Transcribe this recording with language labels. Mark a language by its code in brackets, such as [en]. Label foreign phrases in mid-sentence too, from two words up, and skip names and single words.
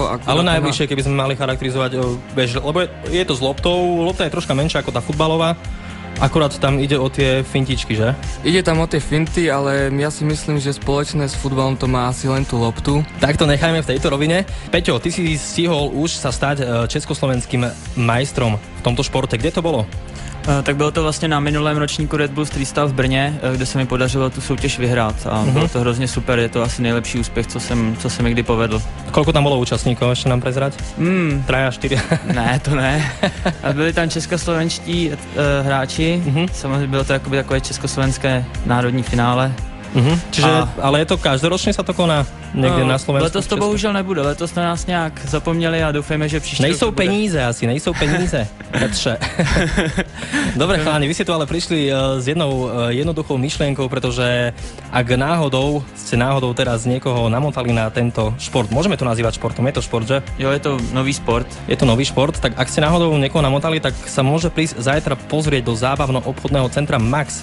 [sk] Ale najbližšie, keby sme mali charakterizovať, lebo je to s loptou, lopta je troška menšia ako tá futbalová. Akurát tam ide o tie fintičky, že? Ide tam o tie finty, ale ja si myslím, že spoločné s futbalom to má asi len tú loptu. Tak to nechajme v tejto rovine. Peťo, ty si stihol už sa stať československým majstrom v tomto športe. Kde to bolo? [cs] Tak bylo to vlastně na minulém ročníku Red Bull Street Style v Brně, kde se mi podařilo tu soutěž vyhrát a bylo to hrozně super, je to asi nejlepší úspěch, co jsem kdy povedl. [sk] Koľko tam bolo účastníkov, ešte nám prezrať? 3 a 4? [cs] Ne, to ne. A byli tam českoslovenští hráči, samozřejmě bylo to jakoby takové československé národní finále. [sk] Čiže, ale je to každoročne sa to koná niekde na Slovensku? [cs] Letos to bohužel nebude, letos na nás nějak zapomněli a doufejme, že příště nejsou peníze asi, nejsou peníze. Petře. [sk] Dobre chalani, vy ste tu ale prišli s jednou jednoduchou myšlienkou, pretože ak ste náhodou teraz niekoho namotali na tento šport, môžeme to nazývať športom, je to šport, že? [cs] Jo, je to nový sport. [sk] Je to nový šport, tak ak ste náhodou niekoho namotali, tak sa môže prísť zajtra pozrieť do zábavno-obchodného centra Max.